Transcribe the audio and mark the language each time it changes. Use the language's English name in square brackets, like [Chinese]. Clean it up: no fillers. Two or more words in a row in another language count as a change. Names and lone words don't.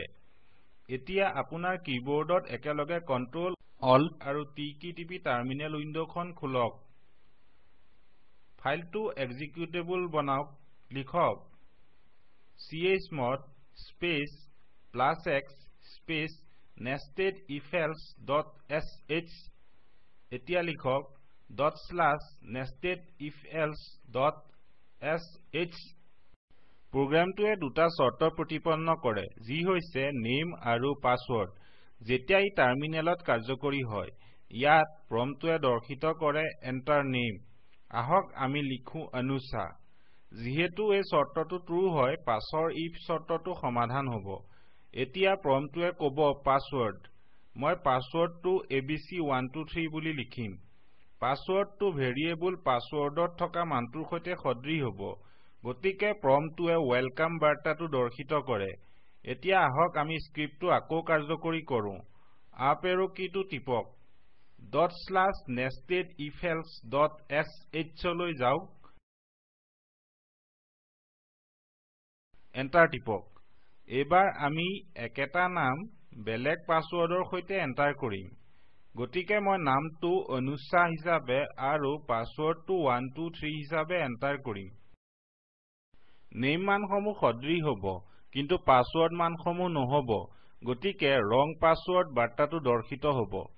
[Assamese] এতিয়া আপোনাৰ কীবোৰ্ডত একেলগে Ctrl, Alt আৰু T কী টিপি টাৰ্মিনেল উইণ্ডখন খোলক। ফাইলটো এক্সিকিউটেবল বনাওক। লিখক chmod স্পেচ +x স্পেচ nestedifelse.sh। এতিয়া লিখক /nestedifelse.sh। প্ৰোগ্ৰামটোৱে দুটা শৰ্ত প্ৰতিপন্ন কৰে, যি হৈছে নেম আৰু পাছৱৰ্ড। যেতিয়া ই টাৰ্মিনেলত কাৰ্যকৰী হয়, ইয়াত প্ৰম্পটটোৱে দৰ্শিত কৰে [English] enter name. [Assamese] আহক আমি লিখো অনুসা। যিহেতু এই শৰ্তটো ট্ৰু হয়, পাছৰ ইফ শৰ্তটো সমাধান হ'ব। এতিয়া প্ৰম্পটয়ে ক'ব পাসওয়াৰ্ড মই পাসওয়াৰ্ডটো abc123 বুলি লিখিম পাসওয়াৰ্ডটো ভেৰিয়েবল পাসওয়াৰ্ডত থকা মানটোৰ সৈতে সদৃশ হ'ব গতিকে প্ৰম্পটয়ে ওয়েলকাম বাৰ্তাটো দৰ্শিত কৰে এতিয়া আহক আমি স্ক্ৰিপ্টটো আকৌ কাৰ্যকৰী কৰো [English] up arrow [Assamese] কিটো টিপক .nestedifelse.sh লৈ যাওক এন্টাৰ টিপক এবাৰ আমি একেটা নাম বেলেগ পাসওয়াৰ্ডৰ সৈতে এন্টাৰ কৰিম গতিকে মই নামটো অনুষা হিচাপে আৰু পাসওয়াৰ্ডটো 123 হিচাপে এন্টাৰ কৰিম নেম মানসমূহ সদৃশ হ'ব কিন্তু পাসওয়াৰ্ড মানসমূহ নহব গতিকে [English] wrong password [Assamese] বাৰ্তাটো দৰ্শিত হ'ব